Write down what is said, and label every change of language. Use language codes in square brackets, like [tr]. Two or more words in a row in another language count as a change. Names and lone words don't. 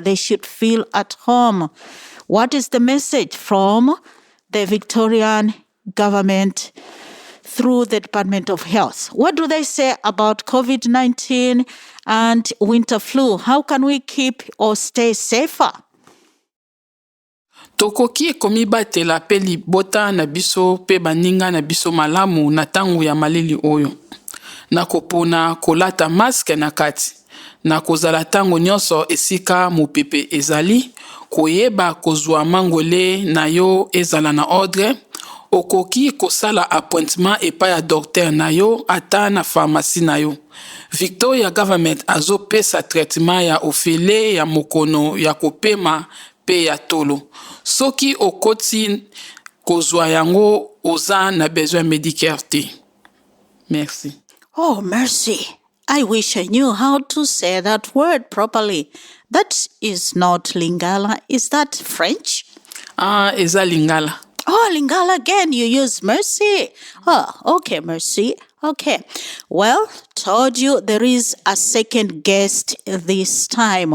[en] They should feel at home. What is the message from the Victorian government through the Department of Health? What do they say about COVID-19 and winter flu? How can we keep or stay safer? [ln] Tokoki komibatela pe libota na biso pe baninga na biso malamu na tangu ya malili oyo. Na kopona kolata maske na kati. Na kozala tango nyonso esika mopepe ezali. Koyeba kozwa mangole na yo ezala na ordre. Okoki kosala appointment epai ya docteur na yo ata na pharmacie na yo. [en] Victoria government [ln] azopesa traitement ya ofele ya mokono ya kopema pe ya tolo. Soki okoti kozwa yango oza na [fr] besoin médicaire [ln] te. Merci. [en] Oh, mercy. I wish I knew how to say that word properly. That is not Lingala. Is that French? [ln] Eza Lingala. [en] Oh, Lingala again. You use mercy. Oh, okay, mercy. Okay. Well, told you there is a second guest this time.